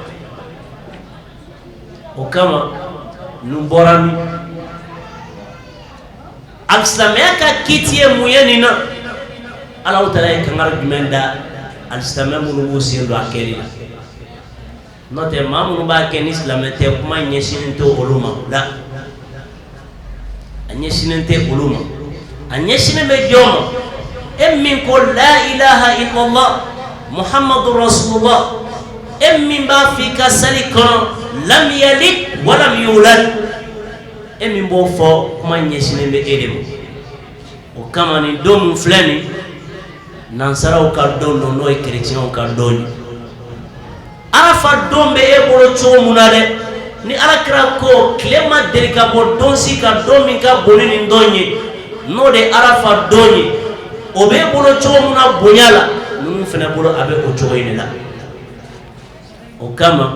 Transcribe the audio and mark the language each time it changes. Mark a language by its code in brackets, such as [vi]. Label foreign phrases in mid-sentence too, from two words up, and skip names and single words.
[bm] o kama nin bɔra min alisilamɛya ka kiiti ye mun ye nin na [ar] الله تعالى [bm] ye kangari jumɛn da alisilamɛ minnu b'u sen don a kɛli la n'o tɛ maa minnu b'a kɛ ni silamɛ tɛ kuma ɲɛsinnen tɛ olu ma la a ɲɛsinnen tɛ olu ma a ɲɛsinnen bɛ jɔn ma e min ko [ar] لا إله إلا الله محمد رسول الله [bm] e min b'a fɔ i ka sali kɔnɔ [ar] لم يلد ولم يولد [bm] e min b'o fɔ kuma ɲɛsinnen bɛ e de ma o kama nin don min filɛ nin nansaraw ka don don n'o ye kerecɛnw ka don ye arafa don bɛ e bolo cogo mun na dɛ ni alakira ko tile ma deli ka bɔ don si ka don min ka bon ni nin don ye n'o de arafa don ye o bɛ e bolo cogo mun na bonya la ninnu fana bolo a bɛ o cogo in de la o kama